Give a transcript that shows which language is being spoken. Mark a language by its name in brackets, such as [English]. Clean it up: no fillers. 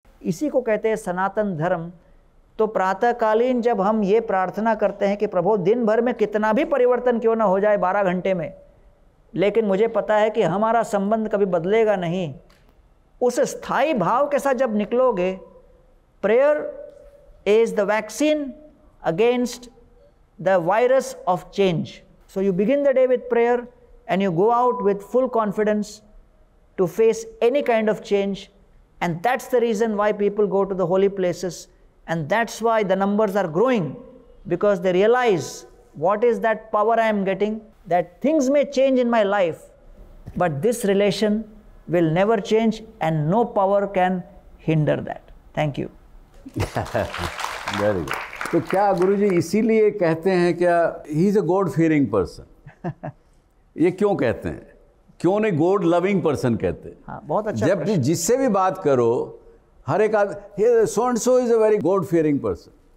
[Hindi] इसी को कहते हैं सनातन धर्म। तो प्रातःकालीन जब हम ये प्रार्थना करते हैं कि प्रभु दिन भर में कितना भी परिवर्तन क्यों ना हो जाए 12 घंटे में, लेकिन मुझे पता है कि हमारा संबंध कभी बदलेगा नहीं, उस स्थायी भाव के साथ जब निकलोगे, [English] Prayer is the vaccine against the virus of change. So you begin the day with prayer and you go out with full confidence to face any kind of change. And that's the reason why people go to the holy places, and that's why the numbers are growing, because they realize what is that power I am getting, that things may change in my life, but this relation will never change and no power can hinder that. Thank you. Very good. [Hindi] तो क्या गुरुजी इसीलिए कहते हैं क्या [English] he is a God fearing person? [Hindi] ये क्यों कहते हैं? क्यों नहीं [English] god loving person [Hindi] कहते हैं? हाँ, बहुत अच्छा। जब भी जिससे भी बात करो, हर एक आदमी [English] So and so is a very god fearing person.